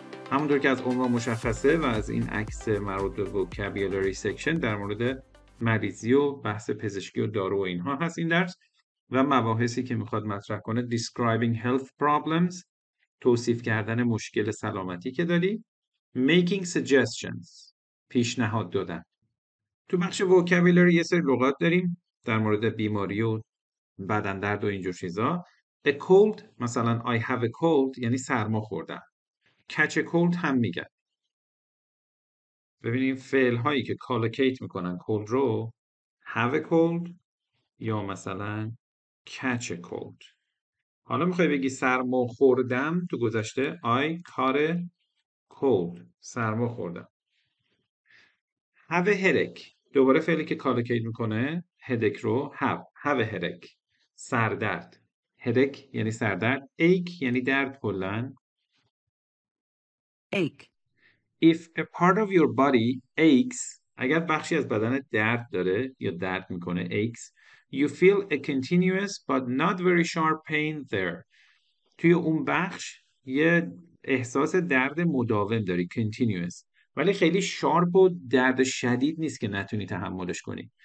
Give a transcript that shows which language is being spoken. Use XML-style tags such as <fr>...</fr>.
<fa>همونطور که از عنوان مشخصه و از این عکس مربوط به vocabulary section در مورد مریضی و بحث پزشکی و دارو و اینها هست این درس و مباحثی که میخواد مطرح کنه</fa> <en>describing health problems،</en> <fa>توصیف کردن مشکل سلامتی که داری،</fa> <en>making suggestions،</en> <fa>پیشنهاد دادن. تو بخش vocabulary یه سری لغات داریم در مورد بیماری و بدن درد و اینجور چیزا.</fa> <en>A cold مثلا I have a cold</en> <fa>یعنی سرما خوردم.</fa> <en>catch a cold</en> <fa>هم میگن. ببینیم فعل هایی که</fa> <en>collocate</en> <fa>میکنن</fa> <en>cold رو have a cold یا مثلا catch a cold.</en> <fa>حالا میخوای بگی سرما خوردم تو گذشته</fa> <en>I caught a cold</en> <fa>سرما خوردم.</fa> <en>have a headache</en> <fa>دوباره فعلی که</fa> <en>collocate میکنه headache رو have a headache</en> <fa>سردرد. headache یعنی سردرد. ache یعنی درد کلن.</fa> <en>ache, if a part of your body aches</en> <fa>اگر بخشی از بدن درد داره یا درد میکنه</fa> <en>aches you feel a continuous but not very sharp pain there</en> <fa>توی اون بخش یه احساس درد مداوم داری continuous ولی خیلی شارپ و درد شدید نیست که نتونی تحملش کنی.</fa>